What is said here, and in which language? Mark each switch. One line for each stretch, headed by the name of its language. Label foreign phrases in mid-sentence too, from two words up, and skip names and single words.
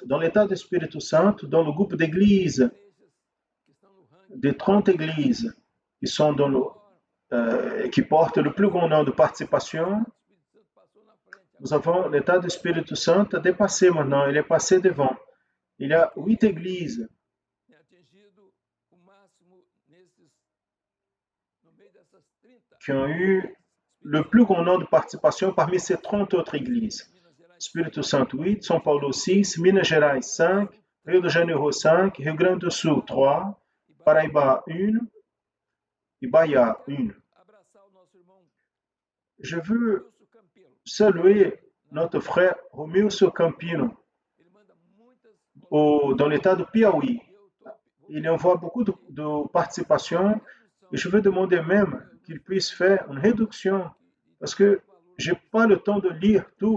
French: Dans l'état de Espírito Santo, dans le groupe d'églises, des 30 églises qui sont qui portent le plus grand nombre de participation, nous avons l'état de Espírito Santo a dépassé maintenant, il est passé devant. Il y a 8 églises qui ont eu le plus grand nombre de participation parmi ces 30 autres églises.
Portuguese: Espírito Santo 8, São Paulo 6, Minas Gerais 5, Rio de Janeiro 5, Rio Grande do Sul 3, Paraíba 1 e Bahia 1.
French: Je veux saluer notre frère Romilson Campino dans l'état de Piauí. Il envoie beaucoup de participation et je veux demander même qu'il puisse faire une réduction parce que je n'ai pas le temps de lire tout.